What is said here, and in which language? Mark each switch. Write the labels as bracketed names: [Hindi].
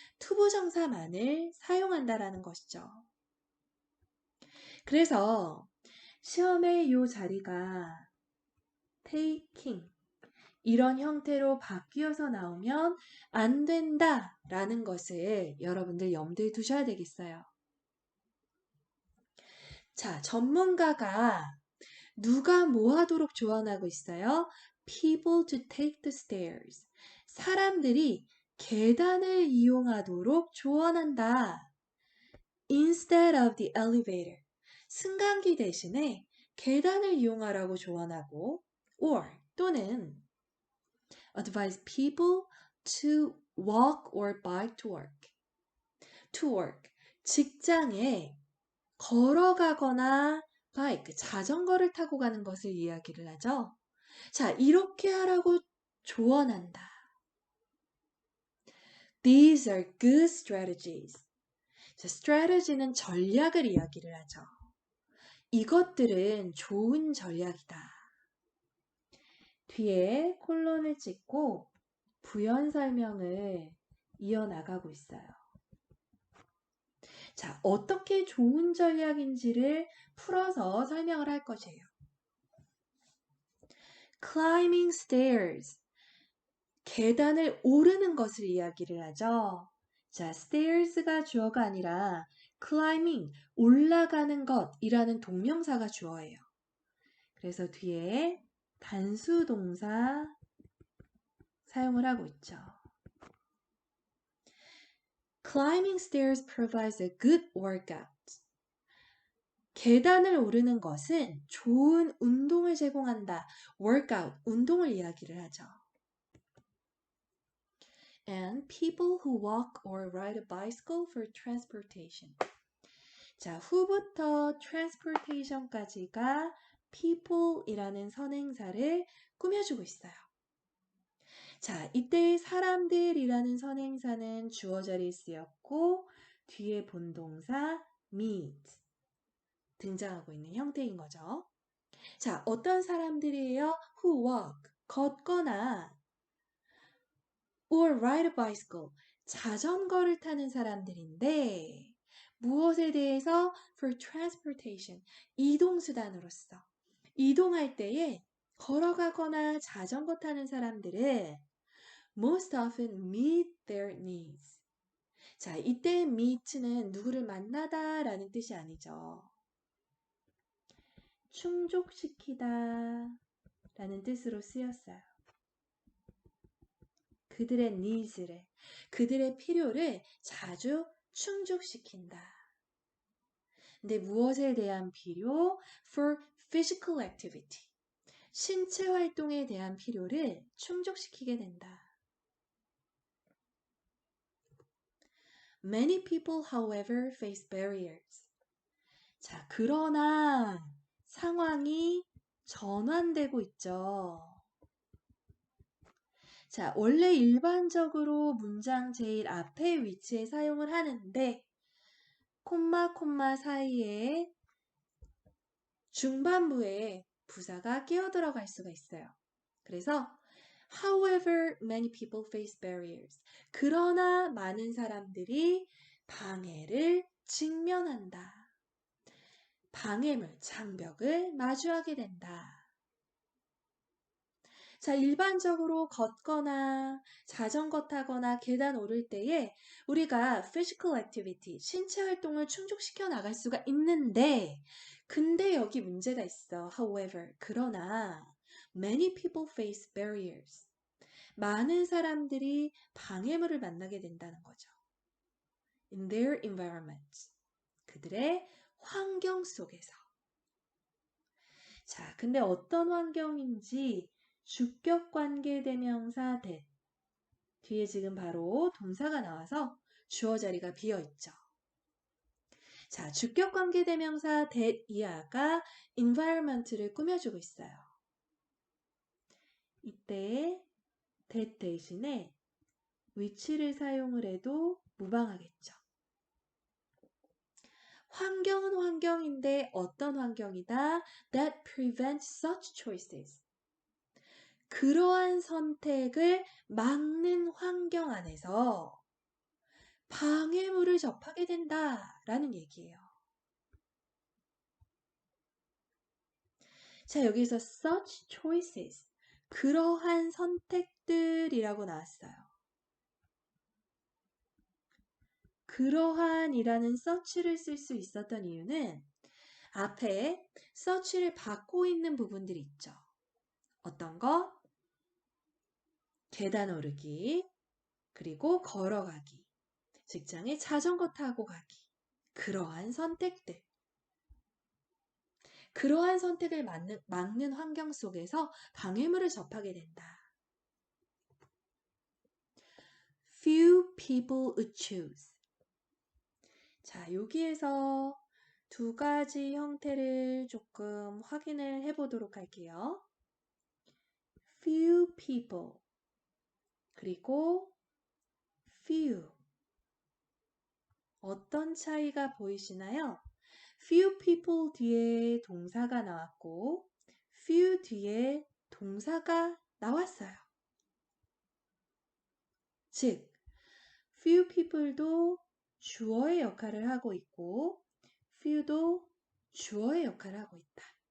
[Korean] 투부정사만을 사용한다라는 것이죠. 그래서 시험에 이 자리가 taking 이런 형태로 바뀌어서 나오면 안 된다라는 것을 여러분들 염두에 두셔야 되겠어요. 자, 전문가가 누가 뭐 하도록 조언하고 있어요? [English] People to take the stairs. [Korean] 사람들이 계단을 이용하도록 조언한다. [English] Instead of the elevator. [Korean] 승강기 대신에 계단을 이용하라고 조언하고 or 또는 [English] advise people to walk or bike to work. To work. [Korean] 직장에 걸어가거나 bike, 자전거를 타고 가는 것을 이야기를 하죠. 자, 이렇게 하라고 조언한다. [English] These are good strategies. [Korean] 자, strategy는 전략을 이야기를 하죠. 이것들은 좋은 전략이다. 뒤에 콜론을 찍고 부연 설명을 이어나가고 있어요. 자, 어떻게 좋은 전략인지를 풀어서 설명을 할 것이에요. Climbing stairs. 계단을 오르는 것을 이야기를 하죠. 자, stairs가 주어가 아니라 climbing, 올라가는 것이라는 동명사가 주어예요. 그래서 뒤에 단수 동사 사용을 하고 있죠. [English] Climbing stairs provides a good workout. [Korean] 계단을 오르는 것은 좋은 운동을 제공한다. workout, 운동을 이야기를 하죠. [English] And people who walk or ride a bicycle for transportation. [Korean] 자, 후부터 transportation까지가 people이라는 선행사를 꾸며주고 있어요. 자, 이때 사람들이라는 선행사는 주어 자리에 쓰였고 뒤에 본동사 meet 등장하고 있는 형태인 거죠. 자, 어떤 사람들이에요? [English] who walk, [Korean] 걷거나 [English] or ride a bicycle, [Korean] 자전거를 타는 사람들인데 무엇에 대해서? [English] for transportation, [Korean] 이동수단으로서. 이동할 때에 걸어가거나 자전거 타는 사람들은 [English] most often meet their needs. [Korean] 자, 이때 meet는 누구를 만나다 라는 뜻이 아니죠. 충족시키다 라는 뜻으로 쓰였어요. 그들의 needs를, 그들의 필요를 자주 충족시킨다. 근데 무엇에 대한 필요? [English] For physical activity. [Korean] 신체 활동에 대한 필요를 충족시키게 된다. [English] Many people, however, face barriers. [Korean] 자, 그러나 상황이 전환되고 있죠. 자, 원래 일반적으로 문장 제일 앞에 위치에 사용을 하는데 콤마 사이에 중반부에 부사가 끼어 들어갈 수가 있어요. 그래서 [English] However, many people face barriers. [Korean] 그러나 많은 사람들이 방해를 직면한다. 방해물, 장벽을 마주하게 된다. 자, 일반적으로 걷거나 자전거 타거나 계단 오를 때에 우리가 [English] physical activity, [Korean] 신체 활동을 충족시켜 나갈 수가 있는데 근데 여기 문제가 있어. [English] However, [Korean] 그러나 [English] many people face barriers. [Korean] 많은 사람들이 방해물을 만나게 된다는 거죠. [English] In their environment. [Korean] 그들의 환경 속에서. 자, 근데 어떤 환경인지 주격관계대명사 that 뒤에 지금 바로 동사가 나와서 주어 자리가 비어 있죠. 자, 주격관계대명사 that 이하가 environment를 꾸며주고 있어요. 이때 that 대신에 위치를 사용을 해도 무방하겠죠. 환경은 환경인데 어떤 환경이다? [English] That prevents such choices. [Korean] 그러한 선택을 막는 환경 안에서 방해물을 접하게 된다라는 얘기예요. 자, 여기서 such choices, 그러한 선택들이라고 나왔어요. 그러한이라는 such를 쓸 수 있었던 이유는 앞에 such를 받고 있는 부분들이 있죠. 어떤 거? 계단 오르기, 그리고 걸어가기, 직장에 자전거 타고 가기. 그러한 선택들. 그러한 선택을 막는 환경 속에서 방해물을 접하게 된다. [English] Few people would choose. [Korean] 자, 여기에서 두 가지 형태를 조금 확인을 해보도록 할게요. Few people 그리고 few. 어떤 차이가 보이시나요? Few people 뒤에 동사가 나왔고 few 뒤에 동사가 나왔어요. 즉, few people도 주어의 역할을 하고 있고 few도 주어의 역할을 하고 있다.